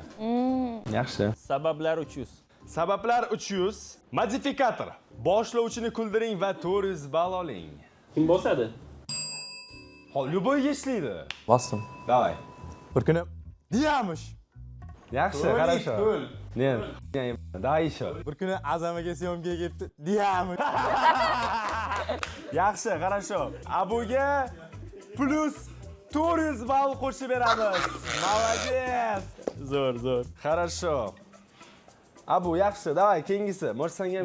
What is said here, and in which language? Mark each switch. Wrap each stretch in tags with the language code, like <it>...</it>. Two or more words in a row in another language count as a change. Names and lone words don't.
<uz>Yaxshi. Sabablar 300. Sabablar 300. Modifikator. Boshlovchini kuldiring va 400 ball oling. Kim bosadi? Hol, любойga ishlaydi. Bosdim.</uz> <ru>Давай.</ru> <uz>Bir kuni diyamish. Yaxshi,</uz> <ru>хорошо. Нет, давай еще.</ru> <uz>Bir kuni Azamaga syomkaga ketdi. Diyamish. Yaxshi, хорошо. Abuga plus 400 ball qo'shib beramiz.</uz> <ru>Молодец.</ru> <uz>Zo'r. Хорошо. Abu, yaxshi. Давай, keyingisi. Может, senga</uz>